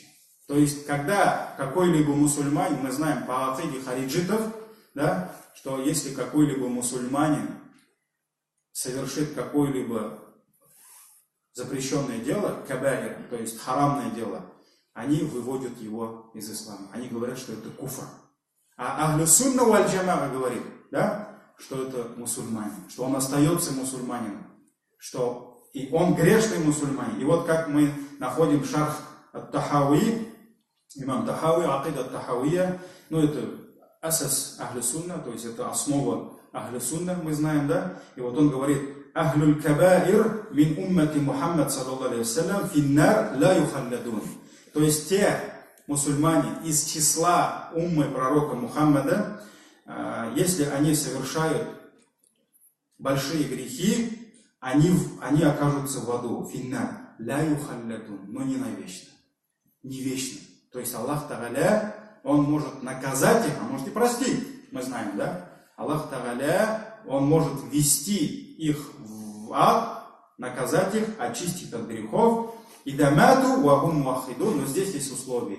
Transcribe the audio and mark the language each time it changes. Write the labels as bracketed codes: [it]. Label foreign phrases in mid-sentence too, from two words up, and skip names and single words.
[ru] То есть, когда какой-либо мусульманин, мы знаем по акиде хариджитов, да, что если какой-либо мусульманин совершит какое-либо запрещенное дело, кабаир, то есть харамное дело, они выводят его из ислама. Они говорят, что это куфр. А [ar] أهل السنة والجماعة [ru] говорит, да, что это мусульманин, что он остается мусульманином, что и он грешный мусульманин. И вот как мы находим шарх ат-Тахауи, имам Тахауи, акида ат-Тахауия, это [ar] أساس أهل السنة, [ru] то есть это основа [ar] أهل السنة, [ru] мы знаем, да, и вот он говорит: [ar] «أهل الكبائر من أمة محمد صلى الله عليه وسلم في النار لا يخلدون». [ru] То есть те мусульмане из числа уммы пророка Мухаммада, если они совершают большие грехи, они окажутся в аду. [ar] في النار لا يخلدون, [ru] но не навечно. Не вечно. То есть [ar] الله تعالى, [ru] Он может наказать их, а может и простить. Мы знаем, да? [ar] الله تعالى, [ru] Он может ввести их в ад, наказать их, очистить от грехов. И дамату вахум муахиду, но здесь есть условия.